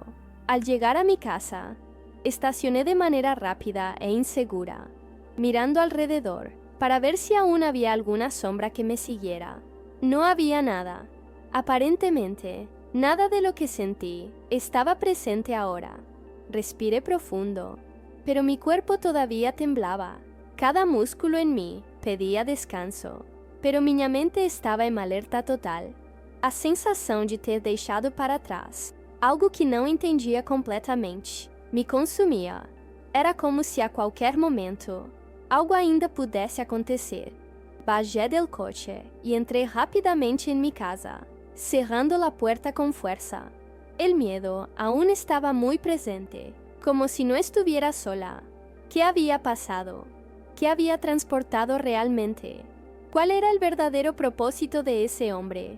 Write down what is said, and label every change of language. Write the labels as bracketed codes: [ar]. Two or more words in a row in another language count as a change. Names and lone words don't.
[es] Al llegar a mi casa, estacioné de manera rápida e insegura, mirando alrededor para ver si aún había alguna sombra que me siguiera. No había nada. Aparentemente, nada de lo que sentí estaba presente ahora. Respiré profundo, pero mi cuerpo todavía temblaba. Cada músculo en mí pedía descanso, pero [pt] minha mente estava em alerta total. A sensação de ter deixado para trás algo que não entendia completamente me consumia. Era como se a qualquer momento algo ainda pudesse acontecer. [es] Bajé del coche [pt] e entrei rapidamente em [es] mi casa, cerrando la puerta con fuerza. El miedo aún estaba muy presente, como si no estuviera sola. ¿Qué había pasado? ¿Qué había transportado realmente? ¿Cuál era el verdadero propósito de ese hombre?